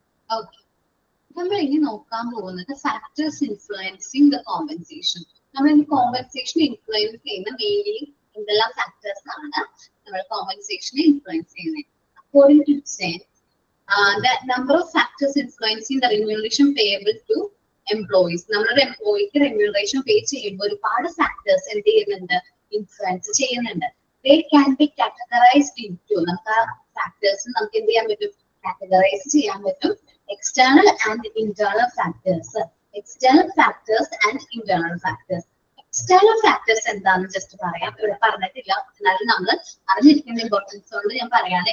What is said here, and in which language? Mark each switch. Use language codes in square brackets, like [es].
[ml] Okay, നമ്മൾ ഇനി നോക്കാൻ പോകുന്നത് [en] Factors influencing the compensation. [ml] നമ്മൾ ഈ കോമ്പൻസേഷൻ ഇൻഫ്ലുവൻസ് ചെയ്യുന്ന മെയിൻലി എന്തെല്ലാം ഫാക്ടേഴ്സ് ആണ് നമ്മൾ കോമ്പൻസേഷനെ ഇൻഫ്ലുവൻസ് ചെയ്യുന്നത്? [en] According to സെൻ the number of factors influencing the remuneration payable to employees. [ml] നമ്മളൊരു എംപ്ലോയിക്ക് റെമ്യൂണറേഷൻ പേ ചെയ്യുമ്പോൾ ഒരുപാട് ഫാക്ടേഴ്സ് എന്ത് ചെയ്യുന്നുണ്ട്? ഇൻഫ്ലുവൻസ് ചെയ്യുന്നുണ്ട്. [en] They can be categorized into, [ml] നമുക്ക് ആ ഫാക്ടേഴ്സ് നമുക്ക് എന്ത് ചെയ്യാൻ പറ്റും? കാറ്റഗറൈസ് ചെയ്യാൻ പറ്റും. External and internal factors. External factors and internal factors. External factors എന്താണെന്ന് ജസ്റ്റ് പറയാം, ഇവിടെ പറഞ്ഞിട്ടില്ല, എന്നാലും നമ്മൾ അറിഞ്ഞിരിക്കുന്ന ഇമ്പോർട്ടൻസ് കൊണ്ട് ഞാൻ പറയാണ്.